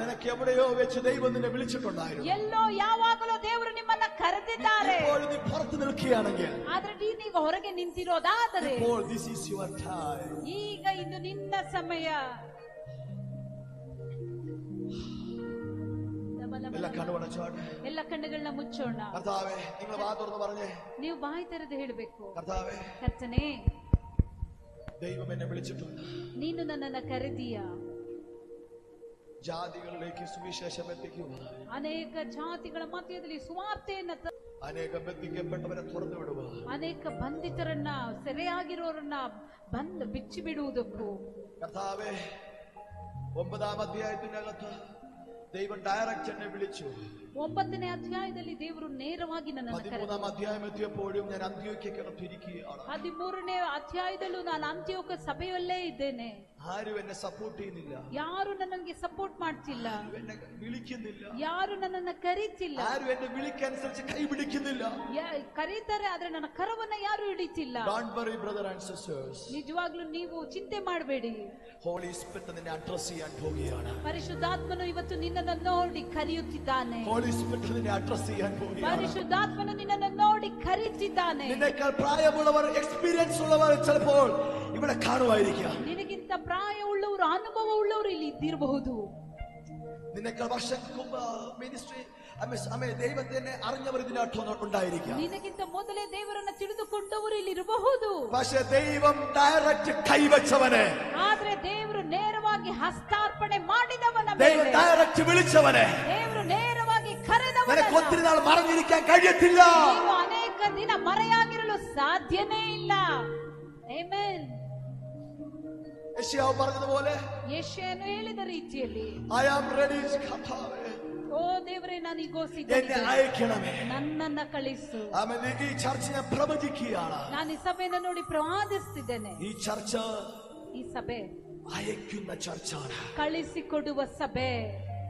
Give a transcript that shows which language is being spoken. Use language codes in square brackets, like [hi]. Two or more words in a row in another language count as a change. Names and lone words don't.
[ml] നിനക്ക് എവിടെയോ വെച്ച് ദൈവം നിന്നെ വിളിച്ചിട്ടുണ്ടായിരുന്നു. [kn] ಎಲ್ಲೋ ಯಾವಾಗಲೂ ದೇವರು ನಿಮ್ಮನ್ನ ಕರೆದಿದ್ದಾರೆ. [ml] ഇപ്പോൾ നീ പുറത്ത് നിൽക്കുകയാണെങ്കിൽ, [kn] ಆದ್ರೆ ನೀವು ಹೊರಗೆ ನಿಂತಿರೋದಾದರೆ, [en] ഇപ്പോൾ this is your time. [kn] ಈಗ ಇದು ನಿನ್ನ ಸಮಯ. ಎಲ್ಲ ಕಣ್ಣುಗಳನ್ನ ಮುಚ್ಚೋಣ. [ml] ಕರ್ತಾವೇ, നിങ്ങൾ വാ തുറന്ന് പറഞ്ഞേ, [kn] ನೀವು ಬಾಯಿ ತೆರೆದು ಹೇಳಬೇಕು, [ml] ಕರ್ತಾವೇ, [kn] ಕರ್ತನೇ, [ml] ദൈവം എന്നെ വിളിച്ചിട്ടുണ്ട്. [kn] ನೀನು ನನ್ನನ್ನು ಕರೆದೀಯ. [ml] ജാതികളിലേക്ക് സുവിശേഷം എത്തിക്കുക. [kn] ಅನೇಕ ಜಾತಿಗಳ ಮಧ್ಯದಲ್ಲಿ ಸುವಾರ್ತೆಯನ್ನು, ಅನೇಕ ಬಂಧಿಸಲ್ಪಟ್ಟವರನ್ನ തുറന്നു ಬಿಡುವ, ಅನೇಕ ಬಂಧಿತರನ್ನ, ಸೆರೆಯಾಗಿರೋರನ್ನ ಬಿಚ್ಚಿ ಬಿಡುವುದಕ್ಕೂ. [ml] കർത്താവേ, 9ാം അധ്യായത്തിനകത്ത് ദൈവം ഡയറക്റ്റ് എന്നെ വിളിച്ചു. [kn] 9ನೇ ಅಧ್ಯಾಯದಲ್ಲಿ ದೇವರು ನೇರವಾಗಿ ನನ್ನನ್ನು ಕರೆದರು. [ml] 13ാം അധ്യായം എത്തിയപ്പോഴും ഞാൻ അന്ത്യോക്യക്കകത്ത് ഇരിക്കുകയാണ്. [kn] 13ನೇ ಅಧ್ಯಾಯದಲ್ಲೂ ನಾನು ಅಂತ್ಯೋಕ್ಯ ಸಭೆಯಲ್ಲೇ ಇದ್ದೇನೆ. [ml] ആരും എന്നെ സപ്പോർട്ട് ചെയ്യുന്നില്ല, [kn] ಯಾರು ನನಗೆ ಸಪೋರ್ಟ್ ಮಾಡ್ತಿಲ್ಲ, [ml] എന്നെ വിളിക്കുന്നില്ല, [kn] ಯಾರು ನನ್ನನ್ನು ಕರೀತಿಲ್ಲ, [ml] ആരും എന്നെ വിളിക്കനുസരിച്ച് കൈ പിടിക്കുന്നില്ല. [kn] ಕರೀತಾರೆ ಆದ್ರೆ ನನ್ನ ಕರವನ್ನ ಯಾರು ಹಿಡಿತಿಲ್ಲ. [en] Don't worry brother and sisters. [kn] ನಿಜವಾಗ್ಲೂ ನೀವು ಚಿಂತೆ ಮಾಡಬೇಡಿ. [en] Holy Spirit [ml] നിന്നെ അഡ്രസ് ചെയ്യാൻ പോവുകയാണ്. [kn] ಪರಿಶುದ್ಧಾತ್ಮನು ಇವತ್ತು ನಿನ್ನನ್ನು ನೋಡಿ ಕರೆಯುತ್ತಿದ್ದಾನೆ. [en] Holy Spirit [ml] നിന്നെ അഡ്രസ് ചെയ്യാൻ പോവുകയാണ്. [kn] ಪರಿಶುದ್ಧಾತ್ಮನು ನಿನ್ನನ್ನು ನೋಡಿ ಕರೆಯುತ್ತಿದ್ದಾನೆ. [ml] നിന്നേക്കാൾ പ്രായമുള്ളവർ, എക്സ്പീരിയൻസ് ഉള്ളവർ ചിലപ്പോൾ ഇവിടെ കാണുമായിരിക്കാം. [kn] ನಿನಗಿಂತ ಪ್ರಾಯವುಳ್ಳವರು, ಅನುಭವ ಉಳ್ಳವರು ಇಲ್ಲಿ ಇದ್ದಿರಬಹುದು. [ml] നിനേക്കാൾ വർഷങ്ങൾക്ക് മുമ്പ് മിനിസ്ട്രി ദൈവത്തിനെ അറിഞ്ഞവർ ഇതിനകത്ത് ഉണ്ടായിരിക്കാം. [kn] ನಿನಗಿಂತ ಮೊದಲೇ ದೇವರನ್ನು ತಿಳಿದುಕೊಂಡವರು ಇಲ್ಲಿ ಇರಬಹುದು. [ml] പക്ഷേ ദൈവം ഡയറക്റ്റ് കൈവച്ചവനെ, [kn] ಆದ್ರೆ ದೇವರು ನೇರವಾಗಿ ಹಸ್ತಾರ್ಪಣೆ ಮಾಡಿದವನ, [ml] ദൈവം ഡയറക്റ്റ് വിളിച്ചവനെ, [kn] ದೇವರು ನೇರವಾಗಿ ಕರೆದವನ [ml] നിനക്ക് ഒത്തിരി നാൾ മറഞ്ഞിരിക്കാൻ കഴിയത്തില്ല. [kn] ನೀವು ಅನೇಕ ದಿನ ಮರೆಯಾಗಿರಲು ಸಾಧ್ಯನೇ ಇಲ್ಲ. ಆಮೆನ್. [ml] യെശയ്യാവ് പറഞ്ഞതുപോലെ, [kn] ಯೆಶಾಯನು ಹೇಳಿದ ರೀತಿಯಲ್ಲಿ, [en] I am ready, [ml] കർത്താവേ, [kn] ಓ ದೇವರೇ, ನಾನೀಗೋ [ml] എന്നെ [kn] ಸಿದ್ಧನಿದ್ದೇನೆ, [ml] അയക്കണമേ. [kn] ನನ್ನನ್ನ ಕಳಿಸು. [ml] ആമേൻ. ഈ ചർച്ച ഞാൻ പ്രവചിക്കുകയാണ്. [kn] ನಾನು ಈ ಸಭೆಯನ್ನು ನೋಡಿ ಪ್ರವಾದಿಸುತ್ತಿದ್ದೇನೆ. [ml] ഈ ചർച്ച [kn] ಈ ಸಭೆ [ml] അയക്കുന്ന ചർച്ചാണ്, [kn] ಕಳಿಸಿಕೊಡುವ ಸಭೆ.